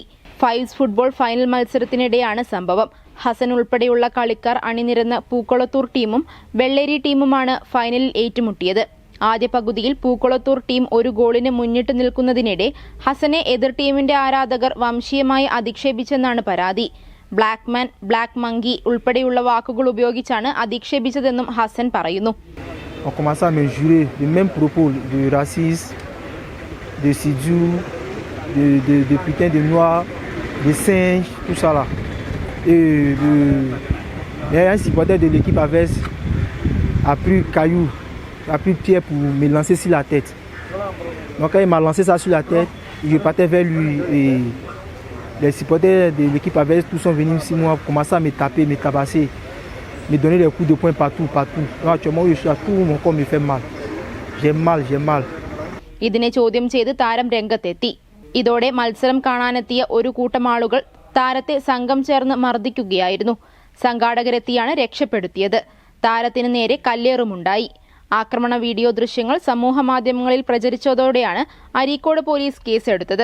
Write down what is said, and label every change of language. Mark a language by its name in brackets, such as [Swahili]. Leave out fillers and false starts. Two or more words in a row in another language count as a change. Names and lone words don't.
[Malayalam] ഫൈവ്സ് ഫുട്ബോൾ ഫൈനൽ മത്സരത്തിനിടെയാണ് സംഭവം. ഹസൻ ഉൾപ്പെടെയുള്ള കളിക്കാർ അണിനിരന്ന പൂക്കുളത്തൂർ ടീമും വെള്ളേരി ടീമുമാണ് ഫൈനലിൽ ഏറ്റുമുട്ടിയത്. ആദ്യ പകുതിയിൽ പൂക്കുളത്തൂർ ടീം ഒരു ഗോളിന് മുന്നിട്ട് നിൽക്കുന്നതിനിടെ ഹസനെ എതിർ ടീമിന്റെ ആരാധകർ വംശീയമായി അധിക്ഷേപിച്ചെന്നാണ് പരാതി. [English] black man, black monkey [Malayalam] ഉൾപ്പെടെയുള്ള വാക്കുകൾ ഉപയോഗിച്ചാണ് അധിക്ഷേപിച്ചതെന്നും ഹസൻ പറയുന്നു. [French] Un supporter de l'équipe Aves a pris caillou, a pris pierre pour me lancer sur la tête. Donc quand il m'a lancé ça sur la tête, je partais vers lui et les supporters de l'équipe Aves tous sont venus sur moi, commençaient à me taper, me tabasser, me donner des coups de poing partout. Donc actuellement je suis à tout mon corps me fait mal. J'ai mal. [Malayalam] ഇതിനെ ചോദ്യം ചെയ്ത് താരം രംഗത്തെത്തി. ഇതോടെ മത്സരം കാണാനെത്തിയ ഒരു കൂട്ടം ആളുകൾ താരത്തെ സംഘം ചേർന്ന് മർദ്ദിക്കുകയായിരുന്നു. സംഘാടകരെത്തിയാണ് രക്ഷപ്പെടുത്തിയത്. താരത്തിന് നേരെ കല്ലേറുമുണ്ടായി. ആക്രമണ വീഡിയോ ദൃശ്യങ്ങൾ സമൂഹമാധ്യമങ്ങളിൽ പ്രചരിച്ചതോടെയാണ് അരീക്കോട് പോലീസ് കേസെടുത്തത്.